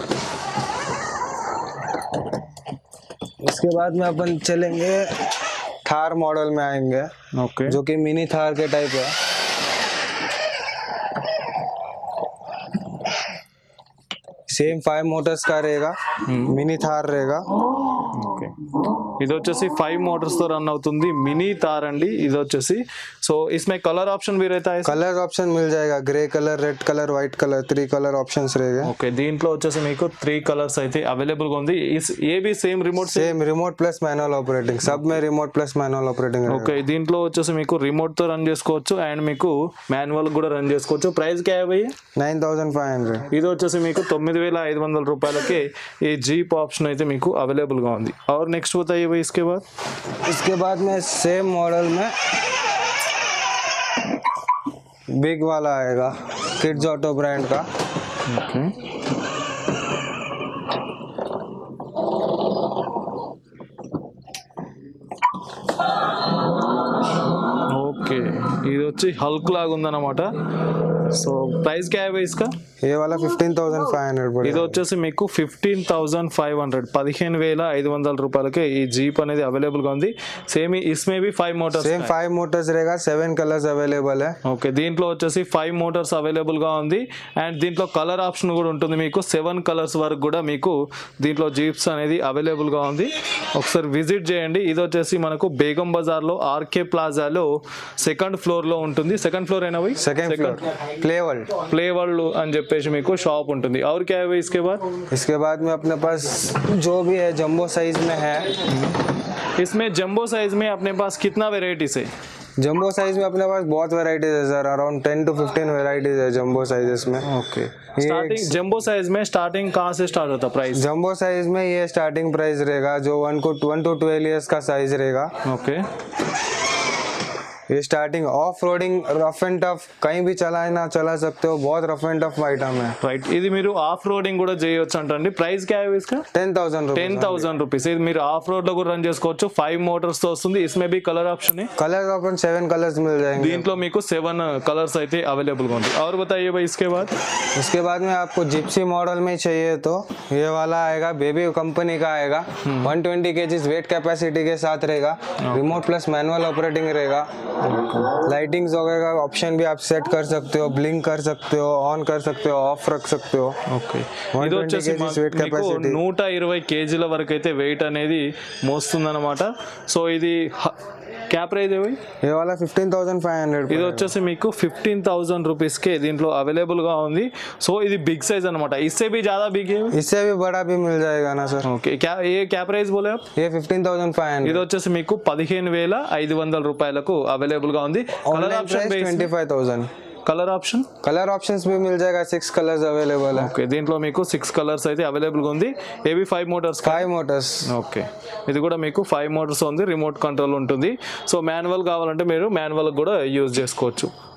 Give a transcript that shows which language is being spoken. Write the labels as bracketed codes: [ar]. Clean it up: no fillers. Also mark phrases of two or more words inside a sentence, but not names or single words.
[hi] इसके बाद में अपन चलेंगे थार मॉडल में आएंगे, ओके जो कि मिनी थार के टाइप है। सेम 5 मोटर्स का रहेगा, मिनी थार रहेगा। [te] ఓకే ఇది వచ్చేసి 5 మోటార్స్ తో రన్ అవుతుంది మినీ తార్ అండి ఇది వచ్చేసి। [hi] సో इसमें [en] color option [hi] भी रहता है। [en] color option [hi] मिल जाएगा, [en] grey color, red color, white color, 3 color options [hi] रहेगा। [te] ఓకే దీంట్లో వచ్చేసి మీకు 3 కలర్స్ అయితే అవైలబుల్ గా ఉంది। [hi] ये भी [en] same remote same remote plus manual operating, [hi] सब में [en] remote plus manual operating रहेगा। [te] ఓకే దీంట్లో వచ్చేసి మీకు రిమోట్ తో రన్ చేసుకోవచ్చు అండ్ మీకు మాన్యువల్ కూడా రన్ చేసుకోవచ్చు। [hi] ప్రైస్ क्या है भैया? 9500। [te] ఇది వచ్చేసి మీకు 9500 రూపాయలకి ఈ [en] jeep option [te] అయితే మీకు అవైలబుల్ గా ఉంది। [hi] और नेक्स्ट बताइए भाई इसके बाद। इसके बाद में [en] same model [hi] में बिग वाला आएगा, किड्स ऑटो ब्रांड का। [te] ఓకే ఓకే ఇది వచ్చి హల్క్ లాగా ఉందన్నమాట। [hi] సో ప్రైస్ क्या है भाई इसका? ये वाला 15500 [te] ఇది [hi] पड़ेगा। [te] వచ్చేసి మీకు 15500 15500 రూపాయలకి ఈ జీప్ అనేది అవైలబుల్ గా ఉంది। [hi] సేమ్ इसमें भी 5 మోటార్స్ [en] same 5 motors रहेगा, 7 colors available है। [te] ఓకే దీంట్లో వచ్చేసి 5 మోటార్స్ అవైలబుల్ గా ఉంది అండ్ దీంట్లో [en] color option [te] కూడా ఉంటుంది మీకు 7 కలర్స్ వరకు కూడా మీకు దీంట్లో జీప్స్ అనేది అవైలబుల్ గా ఉంది। ఒకసారి విజిట్ చేయండి। ఇది వచ్చేసి మనకు బేగం బజార్ లో ఆర్కే ప్లాజాలో [en] second floor [te] లో ఉంటుంది। [en] second floor [te] అయినా పోయి [en] second floor Play World. [te] ప్లే వరల్డ్ అని చెప్పేసి మీకు షాప్ ఉంటుంది। [hi] और क्या है भाई इसके बाद? इसके बाद में अपने पास जो भी है [en] jumbo size [hi] में है। इसमें [en] jumbo size [hi] में अपने पास कितना वेराइटीज है? [en] jumbo size [hi] में अपने पास बहुत वैरायटीज है सर, [en] around 10 to 15 varieties [hi] है [en] jumbo sizes [hi] में। ओके ये [en] starting jumbo size [hi] में स्टार्टिंग कहाँ से स्टार्ट होता प्राइस? [en] jumbo size [hi] में ये [en] starting price [hi] रहेगा जो [en] 1 to 12 years [hi] का साइज रहेगा। ओके ये [en] starting off roading rough and tough [hi] कहीं भी चला सकते हो, बहुत [en] rough and tough item [hi] है। [te] రైట్ ఇది మీరు [en] off roading [te] కూడా చేయొచ్చు అంటండి। [hi] ప్రైస్ क्या है इसका? 10,000 रुपीज। [te] 10,000 రూపీస్। ఇది మీరు [en] off road [te] లో కూడా రన్ చేసుకోవచ్చు। 5 మోటార్స్ తో వస్తుంది। [hi] इसमें भी [en] color option [hi] है। कलर अपन 7 कलर्स मिल जाएंगे। [te] దీంట్లో మీకు 7 కలర్స్ అయితే అవైలబుల్ గా ఉంది। [hi] और बताइए भाई इसके बाद। उसके बाद में आपको जिप्सी मॉडल में चाहिए तो ये वाला आएगा, बेबी कंपनी का आएगा। [en] 120 kg weight capacity [hi] के साथ रहेगा, [en] remote plus manual operating रहेगा। [hi] लाइटिंग्स वगैरह का ऑप्शन भी आप सेट कर सकते हो, ब्लिंक कर सकते हो, ऑन कर सकते हो, ऑफ रख सकते हो। [te] ఓకే 120 ఇది వచ్చేసి [en] kgs weight [te] మీకు capacity। 120 కేజీల వరకు అయితే వెయిట్ అనేది మోస్తుందన్నమాట। [hi] సో ఇది क्या प्राइस है भाई? ये वाला 15,500। [te] ఇది వచ్చేసి మీకు 15,000 రూపీస్ కే దీంట్లో అవైలబుల్ గా ఉంది। సో ఇది [en] big size [te] అన్నమాట। [hi] इससे भी ज्यादा बिग है? इससे भी बड़ा भी मिल जाएगा ना सर। ఓకే क्या प्राइस बोले आप? ये 15,500। [te] ఇది వచ్చేసి మీకు 15,500 రూపాయలకు అవైలబుల్ గా ఉంది। కలర్ [hi] ऑनलाइन [te] ఆప్షన్ [hi] प्राइस 25,000। [en] color option color options [hi] भी मिल जाएगा, [en] 6 colors available [hi] है। [te] ఓకే దీంట్లో మీకు 6 కలర్స్ అయితే అవైలబుల్ గా ఉంది। ఏవి 5 మోటార్స్? [hi] 5 मोटर्स। [te] ఓకే ఇది కూడా మీకు 5 మోటార్స్ ఉంది, [en] remote control [te] ఉంటుంది। సో మాన్యువల్ కావాలంటే మీరు మాన్యువల్ కూడా యూజ్ చేసుకోవచ్చు।